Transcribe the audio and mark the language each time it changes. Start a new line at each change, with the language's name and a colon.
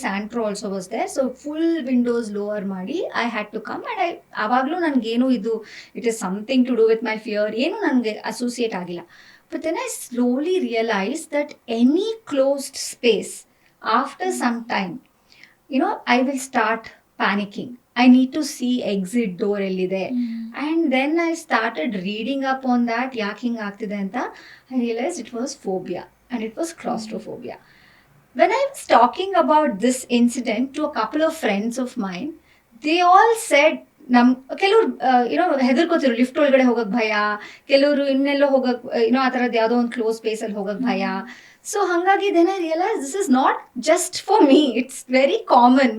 English: Santro also was there. So full windows lower ಮಾಡಿ I had to come. And
Kannada: ಆವಾಗಲೂ ನನಗೇನು ಇದು
English: it is something to do with my fear
Kannada: ಏನು ನನಗೆ associate ಆಗಿಲ್ಲ.
English: But then I slowly realise that any closed space after some time I will start panicking. I need to see exit door ellide. And then I started reading up on that,
Kannada: ಯಾಕೆ ಹಿಂಗೆ ಆಗ್ತಿದೆ ಅಂತ.
English: I realized it was phobia. and it was claustrophobia. When I was talking about this incident to a couple of friends of mine, they all said,
Kannada: ಕೆಲವ್ರು ಹೆದರ್ಕೋತಿರು, lift ಒಳಗಡೆ ಹೋಗಕ್ ಭಯ, ಕೆಲವರು ಇನ್ನೆಲ್ಲೋ ಹೋಗಕ್ ಆ ಥರದ್ದು ಯಾವುದೋ ಒಂದು ಕ್ಲೋಸ್ ಸ್ಪೇಸಲ್ಲಿ ಹೋಗಕ್ ಭಯ.
English: So ಹಾಗಾಗಿ then I realise this is not just for me, it's very common.